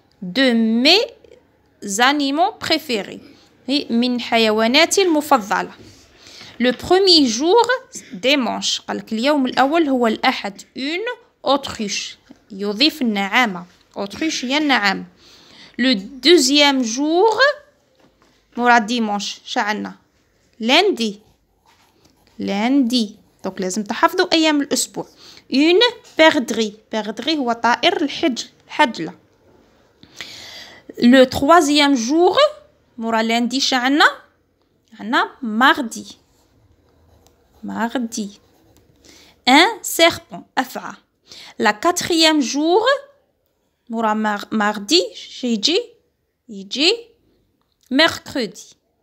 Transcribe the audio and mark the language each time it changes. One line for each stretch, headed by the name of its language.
French: de mes animaux préférés
Arabic: من حيواناتي المفضلة.
French: le premier jour dimanche
Arabic: قال لك اليوم الأول هو الأحد.
French: une autruche
Arabic: يضيف النعامة، autruche هي النعامة.
French: le deuxième jour
Arabic: مورا ديمونش شعلنا lundi دونك لازم تحفظوا أيام الأسبوع.
French: une perdrix.
Arabic: Perdrix هو طائر الحجلة.
French: Le troisième jour
Arabic: مورا
French: lundi عنا mardi. Mardi. Un serpent أفعى. La quatrième jour
Arabic: مورا
French: mardi
Arabic: يجي
French: mercredi.